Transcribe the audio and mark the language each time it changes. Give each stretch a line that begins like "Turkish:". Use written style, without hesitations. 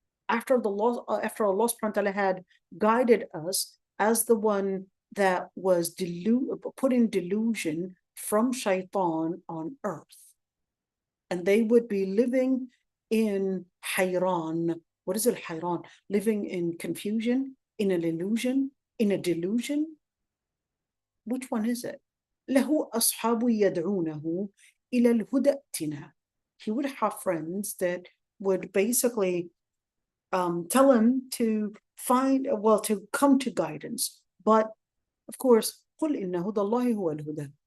English: After Allah subhanahu wa ta'ala had guided us as the one that was put in delusion from shaitan on earth, and they would be living in hayran. What is al-hayran? Living in confusion, in an illusion, in a delusion. Which one is it?
Arabic: له أصحاب يدعونه إلى الهدى ائتنا.
English: He would have friends that would basically tell him to come to guidance. But of course,
Arabic: قل إن هدى الله هو الهدى.